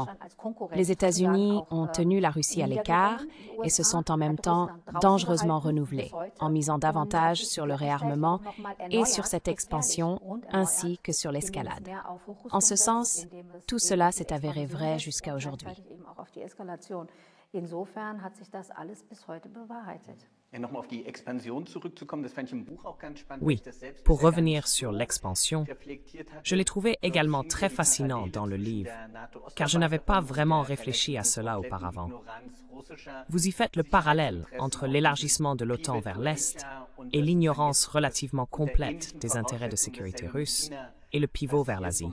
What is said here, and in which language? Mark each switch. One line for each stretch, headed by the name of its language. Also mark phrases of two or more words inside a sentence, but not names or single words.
French: Les États-Unis ont tenu la Russie à l'écart et se sont en même temps dangereusement renouvelés, en misant davantage sur le réarmement et sur cette expansion, ainsi que sur l'escalade. En ce sens, tout cela s'est avéré vrai jusqu'à aujourd'hui.
German: Insofern hat sich das alles bis heute bewahrheitet.
French: Oui, pour revenir sur l'expansion, je l'ai trouvé également très fascinant dans le livre, car je n'avais pas vraiment réfléchi à cela auparavant. Vous y faites le parallèle entre l'élargissement de l'OTAN vers l'Est et l'ignorance relativement complète des intérêts de sécurité russes et le pivot vers l'Asie.